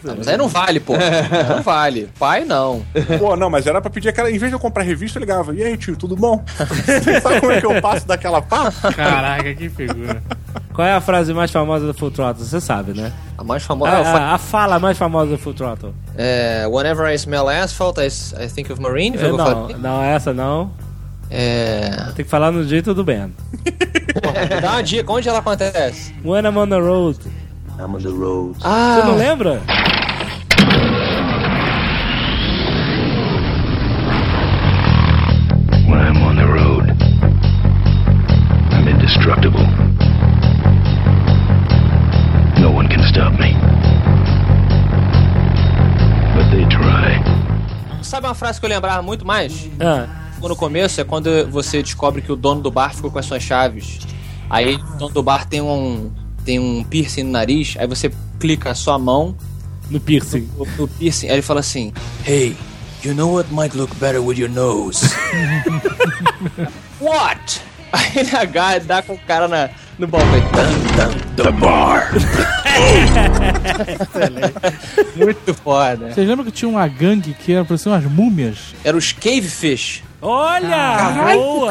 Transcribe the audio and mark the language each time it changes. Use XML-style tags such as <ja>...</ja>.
<pt>Mas aí não vale, pô. Não vale. Pai, não. Pô, não, mas era pra pedir aquela... Em vez de eu comprar revista, eu ligava. E aí, tio, tudo bom? Sabe como é que eu passo daquela parte? Caraca, que figura. Qual é a frase mais famosa do Full Throttle? Você sabe, né? A mais famosa... A fala mais famosa do Full Throttle.</pt> <en>Whenever I smell asphalt, I think of Marine.</en> <pt>Não, essa não. Tem que falar no jeito do Ben. Dá uma dica, onde ela acontece?</pt> <en>When I'm on the road. I'm on the road.</en> <pt>Ah. Você não lembra?</pt> <en>When I'm on the road, I'm indestructible. No one can stop me. But they try.</en> <pt>Sabe uma frase que eu lembrava muito mais? No começo é quando você descobre que o dono do bar ficou com as suas chaves. Aí o dono do bar tem um piercing no nariz. Aí você clica a sua mão no piercing. No piercing. Aí ele fala assim:</pt> <en>Hey, you know what might look better with your nose? What?</en> <pt>Aí ele agarra e dá com o cara no balcão.</pt> <en>The bar.</en> <pt>Excelente. Muito foda. Vocês lembram que tinha uma gangue que era parecia umas múmias? Era os Cavefish. Olha! Caralho, boa!</pt>